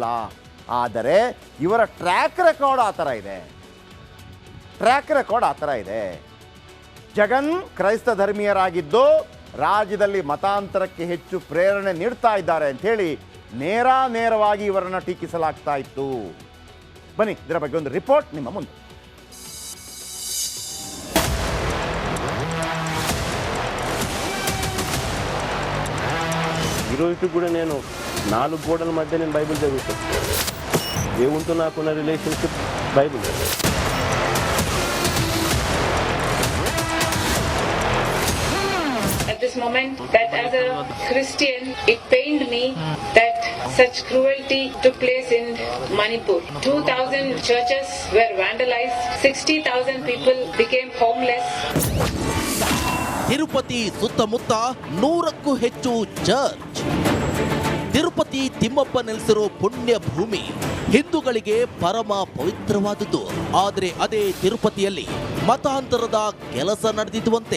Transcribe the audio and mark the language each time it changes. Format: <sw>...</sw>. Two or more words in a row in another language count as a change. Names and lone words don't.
<kn>ಆದರೆ ಇವರ</kn> <en>track record</en> <kn>ಆ ಥರ ಇದೆ. ಜಗನ್ ಕ್ರೈಸ್ತ ಧರ್ಮೀಯರಾಗಿದ್ದು ರಾಜ್ಯದಲ್ಲಿ ಮತಾಂತರಕ್ಕೆ ಹೆಚ್ಚು ಪ್ರೇರಣೆ ನೀಡ್ತಾ ಇದ್ದಾರೆ ಅಂಥೇಳಿ ನೇರವಾಗಿ ಇವರನ್ನು ಟೀಕಿಸಲಾಗ್ತಾ ಇತ್ತು. ಬನ್ನಿ ಇದರ ಬಗ್ಗೆ ಒಂದು ರಿಪೋರ್ಟ್ ನಿಮ್ಮ ಮುಂದೆ.</kn> <te>ఈరోజు కూడా నేను 4 గోడల మధ్య నేను బైబిల్ చదువుతాను. దేవునితో నాకున్న రిలేషన్షిప్ బైబిల్.</te> <en>At this moment, that as a Christian, it pained me that such cruelty took place in Manipur. 2,000 churches were vandalized, 60,000 people became homeless.</en> <kn>ತಿರುಪತಿ ಸುತ್ತಮುತ್ತ 100ಕ್ಕೂ ಹೆಚ್ಚು ಚರ್ಚ್. ತಿರುಪತಿ ತಿಮ್ಮಪ್ಪ ನೆಲೆಸಿರೋ ಪುಣ್ಯ ಭೂಮಿ ಹಿಂದೂಗಳಿಗೆ ಪರಮ ಪವಿತ್ರವಾದುದು. ಆದರೆ ಅದೇ ತಿರುಪತಿಯಲ್ಲಿ ಮತಾಂತರದ ಕೆಲಸ ನಡೆದಿದ್ವಂತೆ.</kn>